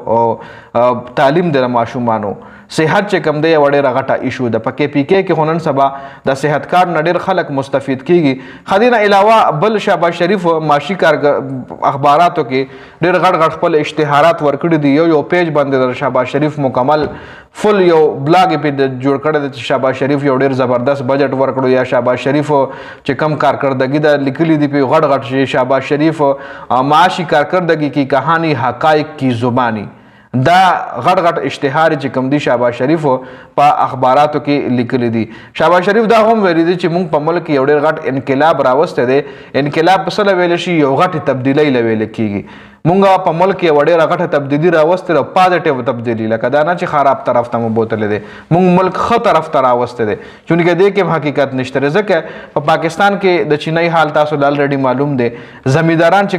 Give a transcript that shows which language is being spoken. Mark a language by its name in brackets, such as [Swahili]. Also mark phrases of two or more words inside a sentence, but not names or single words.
[Pashto] او تعلیم دی د ماشومانو صحت چې کوم دی یوه ډېره غټه ایشو ده په کې پی کې کې خو نن سبا د صحت کارت نه ډېر خلک مستفید کیږي خو دې نه علاوه بل شهباز شریف معاشي اخباراتو کې ډېر غټ خپل اشتهارات ورکړي دي یو پیج باندې د شهباز شریف مکمل فل یو بلاګ یې پې جوړ کړی دی چې شهباز شریف یو ډېر زبردست بجټ ورکړو یا شهباز شریف چې کم کارکردګي ده لیکلي دي پې غټ چې شهباز شریف [Urdu] معاشی کارکردگی کی کہانی حقائق کی زبانی [Pashto] دا غټ اشتهار چې کوم دی شهباز شریف په اخباراتو کې لیکلی دي شهباز شریف دا هم ویلي دي چې موږ په ملک یو ډېر غټ انقلاب راوستی دی انقلاب په څه له ویلی شي یو غټې تبدیلۍ له ویلی کېږي مونږ په ملک یوه ډېره غټه تبدیلي راوستې ده پازیټیو تبدیلي لکه دا نه چې خراب طرف ته مو بوتلی دی مونږ ملک ښه طرف ته راوستی دی چونکې دې کې هم حقیقت نشته دی ځکه په پاکستان کې د چینی حال تاسو له الریډي معلوم دی زمینداران چې